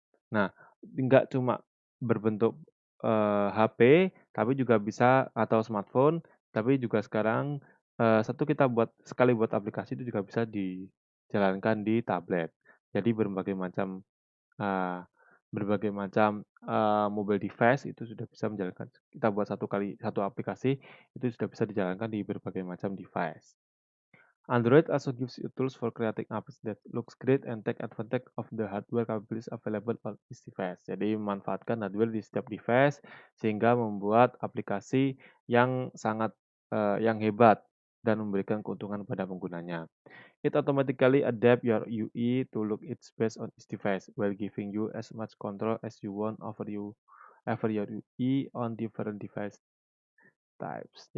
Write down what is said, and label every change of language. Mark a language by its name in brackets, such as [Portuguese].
[Indonesian] Nah, enggak cuma berbentuk, HP, tapi juga bisa atau smartphone, tapi juga sekarang, kita sekali buat aplikasi itu juga bisa dijalankan di tablet. Jadi eee, berbagai macam, mobile device itu sudah bisa menjalankan kita buat satu aplikasi, itu sudah bisa dijalankan di berbagai macam device. [English] Android also gives you tools for creating apps that looks great and take advantage of the hardware capabilities available on each device. [Indonesian] Jadi memanfaatkan hardware di setiap device sehingga membuat aplikasi yang sangat yang hebat dan memberikan keuntungan pada penggunanya. [English] It automatically adapt your UI to look its best on each device while giving you as much control as you want over your UI on different device types.